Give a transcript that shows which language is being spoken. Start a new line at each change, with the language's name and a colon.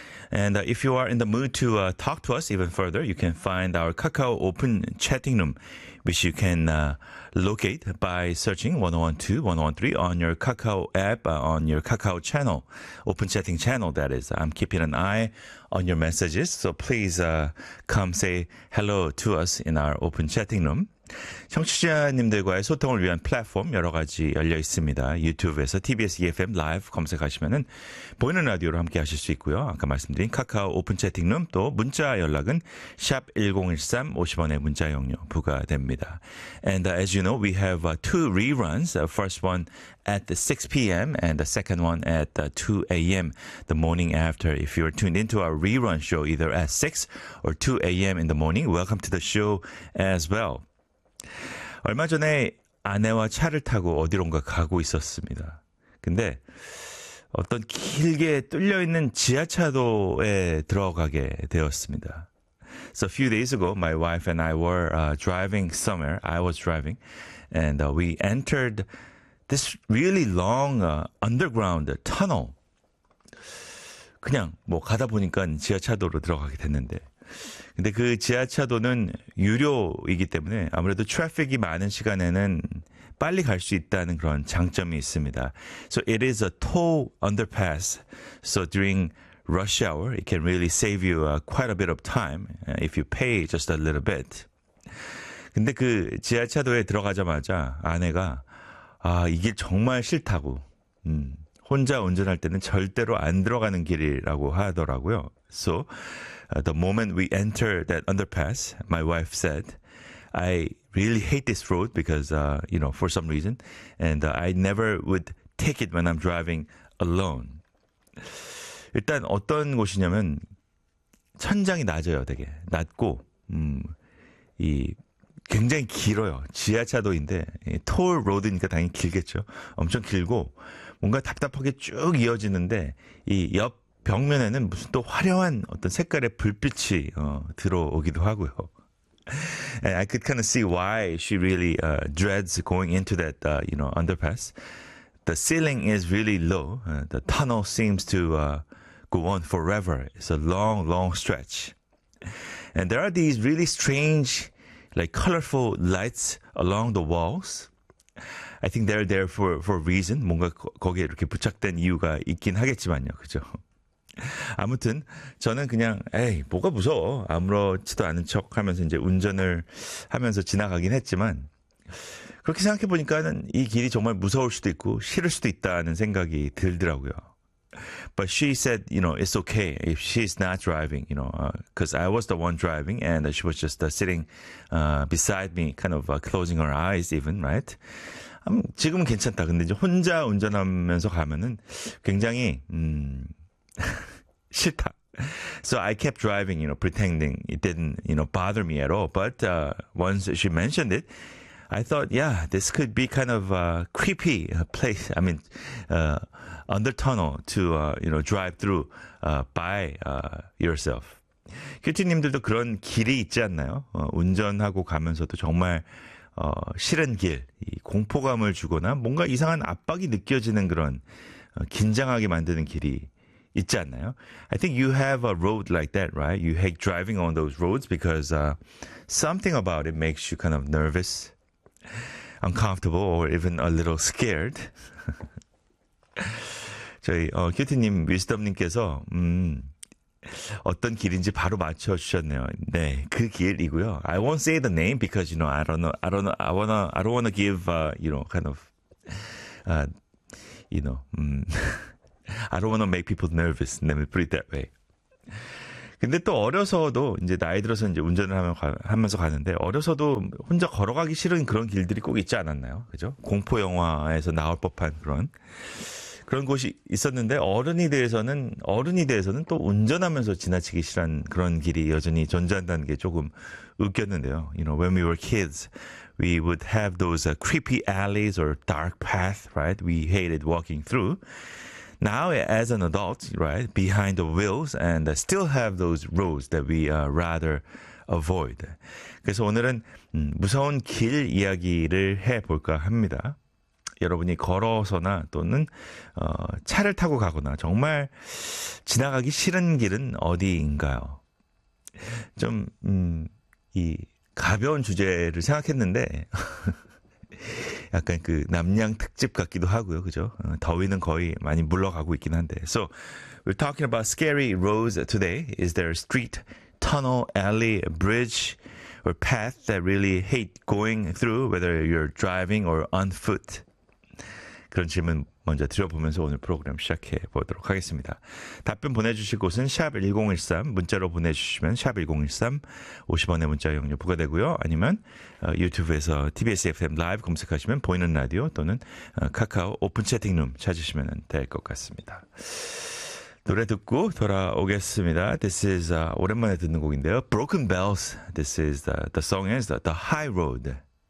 English: And if you are in the mood to talk to us even further, you can find our Kakao Open Chatting Room, which you can locate by searching 101.2, 101.3 on your Kakao app, on your Kakao channel, Open Chatting channel, that is. I'm keeping an eye on your messages, so please come say hello to us in our Open Chatting Room.
Korean: 청취자님들과의 소통을 위한 플랫폼 여러 가지 열려 있습니다. 유튜브에서 TBS EFM 라이브 검색하시면은 보이는 라디오로 함께 하실 수 있고요. 아까 말씀드린 카카오 오픈 채팅룸 또 문자 연락은 샵 1013 50원의 문자 용료 부과됩니다.
English: And as you know, we have two reruns. The first one at 6 p.m. and the second one at 2 a.m. the morning after. If you are tuned into our rerun show either at 6 or 2 a.m. in the morning, welcome to the show as well.
Korean: 얼마 전에 아내와 차를 타고 어디론가 가고 있었습니다. 근데 어떤 길게 뚫려있는 지하차도에 들어가게 되었습니다.
English: So a few days ago, my wife and I were driving somewhere. I was driving. And we entered this really long underground tunnel.
Korean: 그냥 뭐 가다 보니까 지하차도로 들어가게 됐는데 근데 그 지하차도는 유료이기 때문에 아무래도 트래픽이 많은 시간에는 빨리 갈 수 있다는 그런 장점이 있습니다.
English: So it is a toll underpass. So during rush hour, it can really save you quite a bit of time if you pay just a little bit.
Korean: 근데 그 지하차도에 들어가자마자 아내가 아, 이게 정말 싫다고. 혼자 운전할 때는 절대로 안 들어가는 길이라고 하더라고요.
English: So the moment we enter that underpass, my wife said, I really hate this road because, you know, for some reason. And I never would take it when I'm driving alone.
Korean: 일단 어떤 곳이냐면 천장이 낮아요, 되게. 낮고 이 굉장히 길어요. 지하차도인데 톨 로드니까 당연히 길겠죠. 엄청 길고 뭔가 답답하게 쭉 이어지는데 이 옆 벽면에는 무슨 또 화려한 어떤 색깔의 불빛이 들어오기도 하고요.
English: And I could kind of see why she really dreads going into that you know underpass. The ceiling is really low. The tunnel seems to go on forever. It's a long, long stretch. And there are these really strange, like colorful lights along the walls. I think they're there for a reason.
Korean: 뭔가 거기에 이렇게 부착된 이유가 있긴 하겠지만요. 그죠? 아무튼 저는 그냥 에이 뭐가 무서워 아무렇지도 않은 척 하면서 이제 운전을 하면서 지나가긴 했지만 그렇게 생각해 보니까는 이 길이 정말 무서울 수도 있고 싫을 수도 있다는 생각이 들더라고요.
English: But she said, you know, it's okay if she's not driving, you know, because I was the one driving and she was just sitting beside me, kind of closing her eyes even, right?
Korean: 지금은 괜찮다. 근데 이제 혼자 운전하면서 가면은 굉장히 싫다.
English: So I kept driving, you know, pretending it didn't, you know, bother me at all. But once she mentioned it, I thought, yeah, this could be kind of a creepy place. I mean, under tunnel to, you know, drive through by yourself.
Korean: 큐티님들도 그런 길이 있지 않나요? 운전하고 가면서도 정말 싫은 길, 이 공포감을 주거나 뭔가 이상한 압박이 느껴지는 그런 긴장하게 만드는 길이 있지 않나요?
English: I think you have a road like that, right? You hate driving on those roads because something about it makes you kind of nervous, uncomfortable, or even a little scared.
Korean: 저희 큐티님, 위스덤님께서 어떤 길인지 바로 맞춰주셨네요. 네, 그 길이고요.
English: I won't say the name because, you know, I don't wanna give, you know, kind of, you know, I don't want to make people nervous. Let me put it that way.
Korean: 근데 또 어려서도 이제 나이 들어서 이제 운전을 하면서 가는데 어려서도 혼자 걸어가기 싫은 그런 길들이 꼭 있지 않았나요? 그죠? 공포 영화에서 나올 법한 그런 그런 곳이 있었는데 어른이 돼서는 또 운전하면서 지나치기 싫은 그런 길이 여전히 존재한다는 게 조금 웃겼는데요.
English: You know, when we were kids, we would have those creepy alleys or dark paths, right? We hated walking through. Now, as an adult, right, behind the wheels, and still have those roads that we rather avoid.
Korean: 그래서 오늘은 무서운 길 이야기를 해볼까 합니다. 여러분이 걸어서나 또는 차를 타고 가거나 정말 지나가기 싫은 길은 어디인가요? 좀 이 가벼운 주제를 생각했는데 약간 그 남양 특집 같기도 하고요. 그죠? 더위는 거의 많이 물러가고 있긴 한데.
English: So, we're talking about scary roads today. Is there a street, tunnel, alley, bridge, or path that really hate going through, whether you're driving or on foot?
Korean: 그런 질문 먼저 드려보면서 오늘 프로그램 시작해 보도록 하겠습니다. 답변 보내주실 곳은 샵 1013, 문자로 보내주시면 샵 1013, 50원의 문자 이용료 부과되고요. 아니면 유튜브에서 TBS FM 라이브 검색하시면 보이는 라디오 또는 카카오 오픈 채팅룸 찾으시면 될 것 같습니다. 노래 듣고 돌아오겠습니다.
English: This is
Korean: 오랜만에 듣는 곡인데요.
English: Broken Bells. This is the song is the High Road.